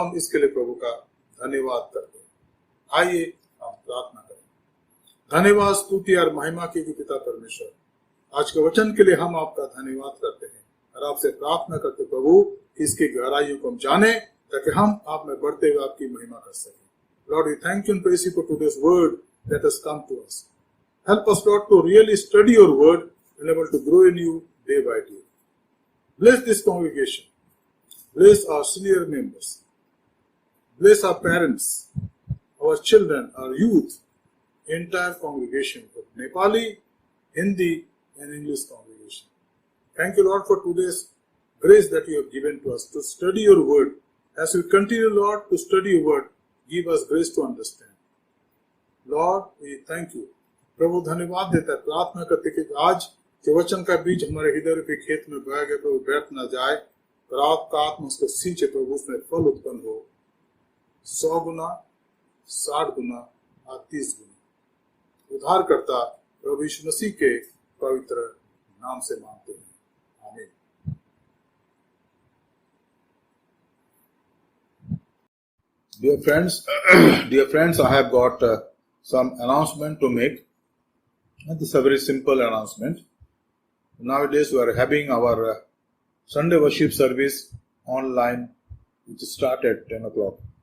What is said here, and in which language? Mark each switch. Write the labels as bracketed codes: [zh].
[hi] हम इसके लिए प्रभु का धन्यवाद करते हैं। आइए हम प्रार्थना करें। धन्यवाद, स्तुति और महिमा के पिता परमेश्वर, आज के वचन के लिए हम आपका धन्यवाद करते हैं और आपसे प्रार्थना करते प्रभु कि इसकी गहराइयों को हम जाने ताकि हम आप में बढ़ते हुए आपकी महिमा कर सकें। [en] Lord, we thank you and praise you for today's word that has come to us. Help us, Lord, to really study your word and able to grow in you day by day. Bless this congregation. Bless our senior members. Bless our parents, our children, our youth, entire congregation, Nepali, Hindi, and English congregation. Thank you, Lord, for today's grace that you have given to us to study your word. As we continue, Lord, to study your word, give us grace to understand. Lord, we thank you. [hi] प्रभु धन्यवाद देता है, प्रार्थना करते कि आज के वचन का बीज हमारे हृदय के खेत में बोया गया प्रभु व्यर्थ न जाए, पर आपका आत्मा उसको सींचे प्रभु, उसमें फल उत्पन्न हो 100 गुना, 60 गुना और 30 गुना। उद्धारकर्ता प्रभु यीशु मसीह के पवित्र नाम से मांगते हैं, आमीन। [en] Dear friends, I have got some announcement to make. This is a very simple announcement. Nowadays, we are having our Sunday worship service online, which start at 10 o'clock.